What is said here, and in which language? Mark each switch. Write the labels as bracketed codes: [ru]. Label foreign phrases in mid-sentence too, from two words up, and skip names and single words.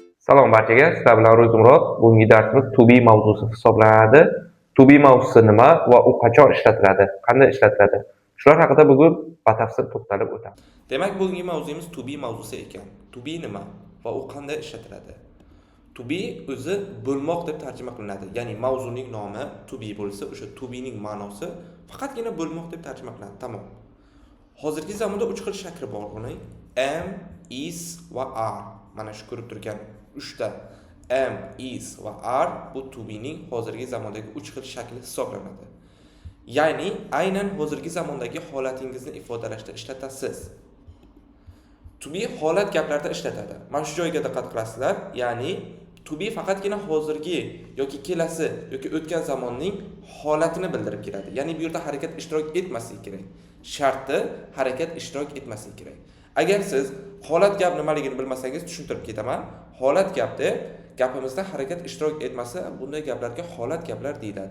[uz] Salom barchaga, sizlar bilan Ro'zimurod. Bugungi darsimiz [en] to be [uz] mavzusi hisoblanadi. [en] To be [uz] mavzusi nima va u qachon ishlatiladi, qanday ishlatiladi? Shular haqida bugun batafsil to'xtalib o'tamiz. Demak, bugungi mavzuyimiz [en] to be [uz] mavzusi ekan. [en] To be [uz] nima va u qanday ishlatiladi? [en] To be [uz] o'zi bo'lmoq deb tarjima qilinadi. Ya'ni mavzuning nomi [en] to be [uz] bo'lsa, o'sha [en] to be [uz] ning ma'nosi faqatgina bo'lmoq deb tarjima qilinadi. Tamom. Hozirgi zamonda 3 xil shakli bor uning. [en] Am, is va are. [uz] Mana shu ko'rib turgan 3 ta [en] am, is [uz] va are bu [en] to be [uz] ning hozirgi zamondagi 3 xil shakli hisoblanadi. Ya'ni aynan hozirgi zamondagi holatingizni ifodalashda ishlatasiz. [en] To be [uz] holat gaplarda ishlatadi. Mana shu joyga diqqat qilasizlar. Ya'ni [en] to be [uz] faqatgina hozirgi yoki kelasi yoki o'tgan zamonning holatini bildirib keladi. Ya'ni bu yerda harakat ishtirok etmasligi kerak. Sharti harakat ishtirok etmasligi kerak. Agar siz holat gap nimaligini bilmasangiz tushuntirib ketaman. Holat gap deb gapimizda harakat ishtirok etmasa, bunday gaplarga holat gaplar deyiladi.